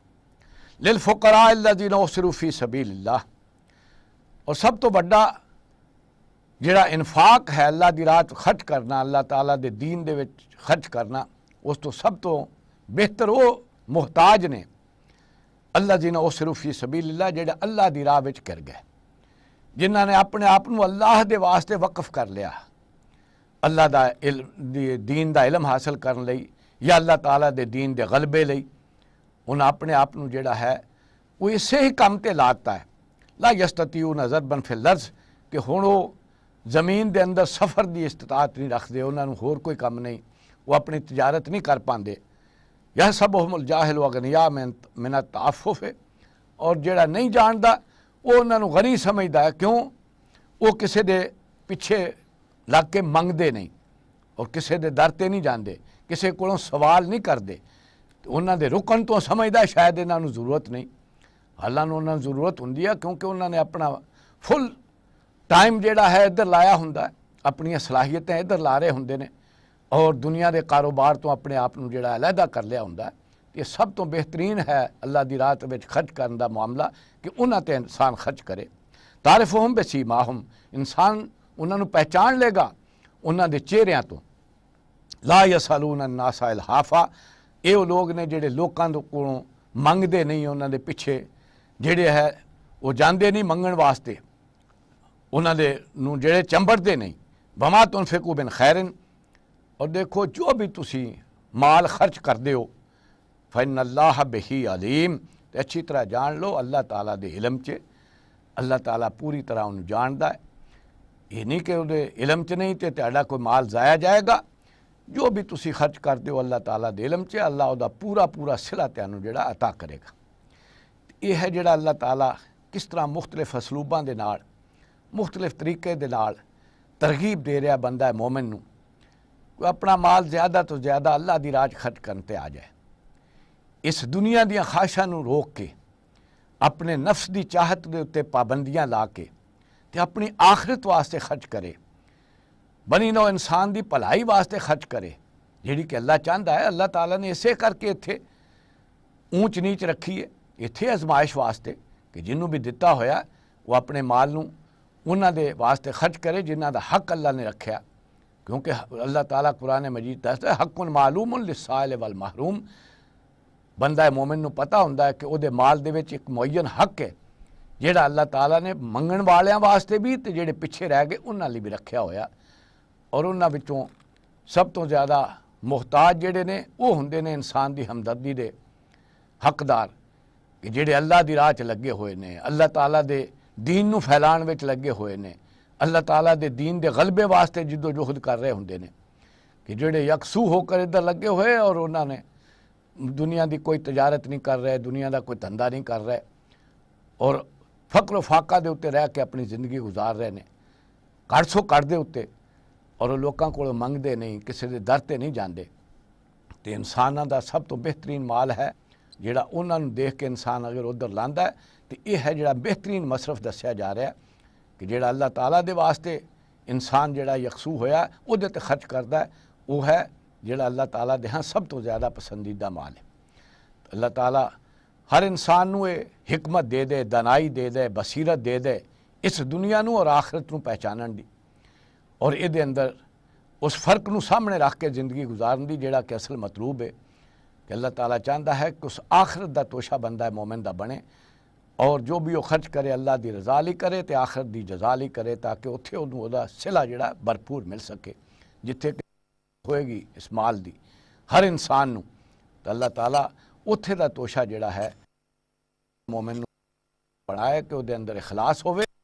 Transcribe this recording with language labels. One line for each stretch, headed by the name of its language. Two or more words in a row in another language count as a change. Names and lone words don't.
Arabic: للفقراء الذین احصروا فی سبیل اللہ،
Punjabi: اور سب تو بڑا جڑا انفاق ہے اللہ دی راہ خرچ کرنا، اللہ تعالیٰ دے دین دے وچ خرچ کرنا، اس تو سب تو بہتر وہ محتاج نے
Arabic: الذین احصروا فی سبیل اللہ،
Punjabi: جڑے اللہ دی راہ وچ کر گئے، جنہاں نے اپنے آپ نو اللہ دے واسطے وقف کر لیا، اللہ دا دین دا علم حاصل کرن لئی یا اللہ تعالیٰ دے دین دے غلبے لئی، انہاں اپنے آپ نو جڑا ہے وہ اسے ہی کام تے لاتا ہے۔
Arabic: لا یستطیعون ضربا فی الارض،
Punjabi: کہ ہن وہ زمین دے اندر سفر دی استطاعت نہیں رکھدے، انہاں نو ہور کوئی کام نہیں، وہ اپنی تجارت نہیں کر پاندے۔
Arabic: یحسبهم الجاہل اغنیاء من التعفف،
Punjabi: اور جڑا نہیں جاندا وہ انہاں نو غنی سمجھدا ہے، کیوں؟ وہ کسے دے پیچھے لگ کے منگدے نہیں، اور کسے دے در تے نہیں جاندے، کسے کولوں سوال نہیں کردے، انہاں دے رکن تو سمجھدا شاید انہاں نو ضرورت نہیں، حالانکہ انہاں نو ضرورت ہوندی ہے، کیونکہ انہاں نے اپنا فل ٹائم جڑا ہے ادھر لایا ہوندا ہے، اپنی صلاحیتیں ادھر لا رہے ہوندے نے، اور دنیا دے کاروبار تو اپنے آپ نو جڑا علیحدہ کر لیا ہوندا ہے۔ یہ سب تو بہترین ہے اللہ دی راہ وچ خرچ کرن دا معاملہ کہ انہاں تے انسان خرچ کرے۔
Arabic: تعرفہم بسیماہم،
Punjabi: انسان انہاں نو پہچان لے گا انہاں دے چہریاں تو۔
Arabic: لا یسالون الناس الحافا،
Punjabi: اے وہ لوگ نے جڑے لوکاں دے کولوں منگدے نہیں، انہاں دے پیچھے جڑے ہے وہ جاندے نہیں منگن واسطے، انہاں دے نو جڑے چمبڑدے نہیں۔
Arabic: وما تنفقوا من خیر،
Punjabi: اور دیکھو جو بھی تسی مال خرچ کردے ہو
Arabic: فإن اللہ بہی علیم،
Punjabi: تے اچھی طرح جان لو اللہ تعالیٰ دے علم چے، اللہ تعالیٰ پوری طرح انہوں جاندا ہے۔ یہ نہیں کہ وہ علم چ نہیں تے تہاڈا کوئی مال ضائع جائے گا، جو بھی تسی خرچ کردے ہو اللہ تعالیٰ دے علم چے، اللہ دا پورا پورا صلہ تانوں جڑا عطا کرے گا۔ یہ ہے جڑا اللہ تعالیٰ کس طرح مختلف اسلوباں دے نال، مختلف طریقے دے نال ترغیب دے رہا بندہ مومن نو، کوئی اپنا مال زیادہ تو زیادہ اللہ دی راہ خرچ کرتے آ جائے، اس دنیا دیاں خواہشاں نو روک کے، اپنے نفس دی چاہت دے اتے پابندیاں لا کے تے اپنی آخرت واسطے خرچ کرے، بنی نو انسان دی بھلائی واسطے خرچ کرے، جیڑی کہ اللہ چاہندا ہے۔ اللہ تعالیٰ نے اسے کر کے اتھے اونچ نیچ رکھی ہے، اتھے آزمائش واسطے کہ جنوں بھی دتا ہویا وہ اپنے مال نو انہاں دے واسطے خرچ کرے جنہاں دا حق اللہ نے رکھیا، کیونکہ اللہ تعالیٰ قرآن مجید دستا ہے
Arabic: حق معلوم للسائل والمحروم،
Punjabi: بندہ مومن نو پتہ ہوندا ہے کہ او دے مال دے وچ ایک معین حق ہے جیڑا اللہ تعالیٰ نے منگن والیاں واسطے بھی تے جڑے پیچھے رہ گئے انہاں لئی بھی رکھیا ہویا، اور انہاں وچوں سب تو زیادہ محتاج جڑے نے وہ ہوندے نے انسان دی ہمدردی دے حقدار، کہ جڑے اللہ دی راہ چ لگے ہوئے نے، اللہ تعالیٰ دے دین نو پھیلان وچ لگے ہوئے نے، اللہ تعالیٰ دے دین دے غلبے واسطے جد و جہد کر رہے ہوندے نے، کہ جڑے یکسو ہو کر ادھر لگے ہوئے اور انہوں نے دنیا دی کوئی تجارت نہیں کر رہے، دنیا دا کوئی دھندا نہیں کر رہے، اور فقر و فاقہ دے اتنے رہ کے اپنی زندگی گزار رہے نے، کڑ سو کڑ دے اتنے، اور لوکاں کولوں منگدے نہیں، کسی دے در تے نہیں جاندے۔ تے انساناں دا سب تو بہترین مال ہے جڑا انہاں نوں دیکھ کے انسان اگر ادھر لاندا ہے، تے یہ ہے جڑا بہترین مصرف دسیا جا رہا ہے کہ جڑا اللہ تعالیٰ دے واسطے انسان جڑا یکسو ہویا او دے تے خرچ کردا ہے، وہ ہے جڑا اللہ تعالیٰ دے ہاں سب تو زیادہ پسندیدہ مال ہے۔ اللہ تعالیٰ ہر انسان نوں یہ حکمت دے دے، دانائی دے دے، بصیرت دے دے اس دنیا نوں اور آخرت نوں پہچانن دی، اور اے دے اندر اس فرق نوں سامنے رکھ کے زندگی گزارن دی جڑا کہ اصل مطلوب ہے، کہ اللہ تعالیٰ چاہتا ہے کہ اس آخرت دا توشہ بندہ ہے مومن دا بنے، اور جو بھی وہ خرچ کرے اللہ دی رضا لی کرے تے آخرت دی جزا لی کرے، تاکہ اتھے انہوں دا صلہ جڑا بھرپور مل سکے، جتھے کہ ہوئے گی اس مال دی ہر انسان نوں، تو اللہ تعالیٰ اتھے دا توشہ جڑا ہے مومن نوں بنائے کہ وہ دے اندر اخلاص ہوئے۔